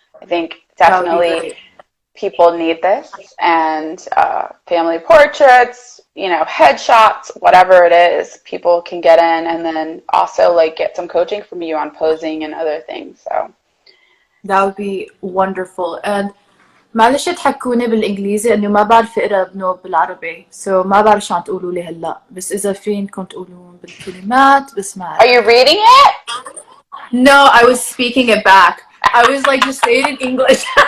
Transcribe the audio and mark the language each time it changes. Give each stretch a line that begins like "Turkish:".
English: I think definitely people need this, and family portraits, headshots, whatever it is, people can get in, and then also get some coaching from you on posing and other things. So that would be wonderful.
Arabic: And معلش تحكوني بالإنجليزي إنه ما بعرف أقرأ بنوب بالعربي، ما بعرف شو عم تقولوا لي هلا، بس إذا فينكم تقولون بالكلمات بسمع.
English: Are you reading it? No, I was speaking it back. I was just say it in English.